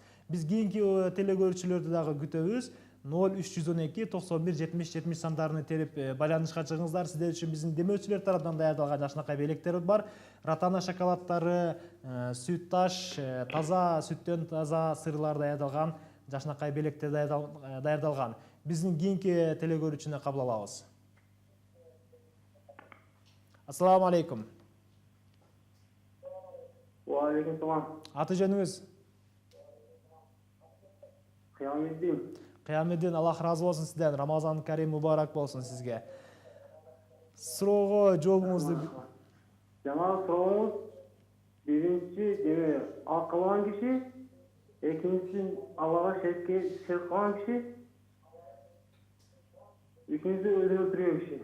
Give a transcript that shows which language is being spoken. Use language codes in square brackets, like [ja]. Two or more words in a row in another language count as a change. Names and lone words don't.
[ky] Биз кийинки телекөрүүчүлөрдү дагы күтөбүз. 0312 91 70 70 сандарын терип байланышка чыгыңыздар. Сиздер үчүн биздин демөөчүлөр тараптан даярдалган жакшынакай белектер бар. Ратана шоколаддары, сүт таш, таза сүттөн таза сырлар даярдалган жакшынакай белектер даярдалган. Биздин кийинки телекөрүүчүнү кабыл алабыз. [ar] السلام عليكم. وعليكم السلام. [ky] Аты жөнүңүз? Кыяметдин. Кыяметдин, Аллах разы болсун сизден. [ar] رمضان كريم [ky] мубарак болсун сизге. Суроого жообуңузду. Жанагы сурооңуз биринчи ал кылган киши, экинчisi Аллага шерк кылган киши, үчүнчүсү өзүн өлтүргөн киши.